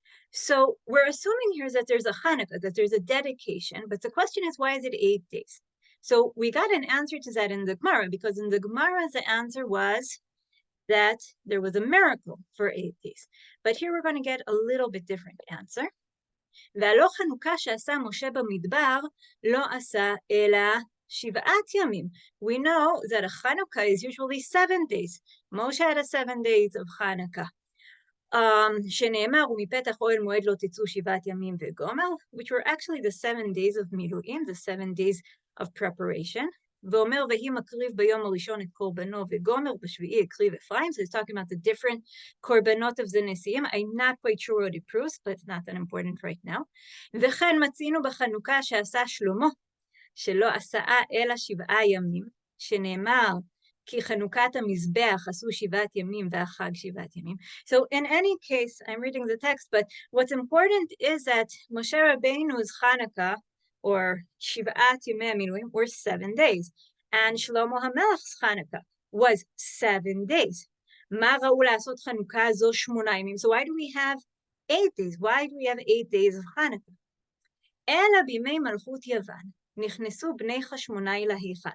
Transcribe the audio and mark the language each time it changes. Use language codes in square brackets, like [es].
[en] So we're assuming here that there's a Hanukkah, that there's a dedication, but the question is, why is it 8 days? So we got an answer to that in the Gemara, because in the Gemara, the answer was that there was a miracle for 8 days. But here we're going to get a little bit different answer. [he] והלא חנוכה שעשה משה במדבר, לא עשה אלא 7 ימים. [en] We know that a Hanukkah is usually 7 days. Moshe had 7 days of Hanukkah. [he] שנאמר, ומפתח אוהל מועד לא תצאו 7 ימים וגומר, [en] which were actually the 7 days of מילואים, the 7 days of preparation. [he] ואומר, והיא מקריב ביום הראשון את קורבנו וגומר, בשביעי הקריב אפרים. [en] So he's talking about the different קורבנות of the נשיאים. I'm not quite sure what it proves, but it's not that important right now. [he] וכן מצינו בחנוכה שעשה שלמה, שלא עשה אלא 7 ימים, שנאמר, כי חנוכת המזבח עשו 7 ימים והחג 7 ימים. [en] So in any case, I'm reading the text, but what's important is that Moshe Rabbeinu's Hanukkah, or 7 ימי המילואים, were 7 days, and Shlomo HaMelech's Hanukkah was 7 days. [he] מה ראו לעשות חנוכה זו 8 ימים? [en] So why do we have 8 days? Why do we have 8 days of Hanukkah? [he] אלא בימי מלכות יוון. נכנסו בני חשמונאי להיכל.